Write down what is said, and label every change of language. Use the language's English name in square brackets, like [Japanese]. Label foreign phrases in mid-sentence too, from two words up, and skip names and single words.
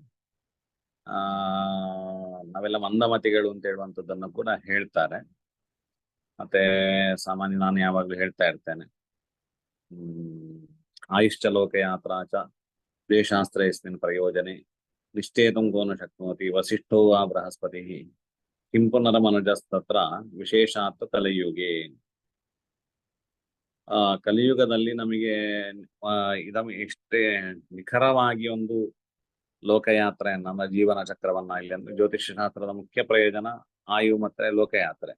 [Kannada] ನಾವೆಲ್ಲ ಮಂದಮತಿಗಳು ಅಂತ ಹೇಳುವಂಥದ್ದನ್ನು ಕೂಡ ಹೇಳ್ತಾರೆ. ಮತ್ತೆ ಸಾಮಾನ್ಯ ನಾನು ಯಾವಾಗ್ಲೂ ಹೇಳ್ತಾ ಇರ್ತೇನೆ, [Sanskrit] ಆಯುಶ್ಚ ಲೋಕ ಯಾತ್ರಾಚ द्वेषास्त्रयस्मिन् प्रयोजने निश्चेतुं को न शक्नोति वसिष्ठो वा बृहस्पतिः किं पुनरमनुजस्तत्र ವಿಶೇಷಾತ್ ಕಲಿಯುಗೆ. [Kannada] ಕಲಿಯುಗದಲ್ಲಿ ನಮಗೆ ಇಷ್ಟೇ ನಿಖರವಾಗಿ ಒಂದು ಲೋಕಯಾತ್ರೆಯನ್ನ ನಮ್ಮ ಜೀವನ ಚಕ್ರವನ್ನ ಇಲ್ಲಿ ಅಂದ್ರೆ ಜ್ಯೋತಿಷ್ಯ ಶಾಸ್ತ್ರದ ಮುಖ್ಯ ಪ್ರಯೋಜನ ಆಯು ಮತ್ತೆ ಲೋಕಯಾತ್ರೆ.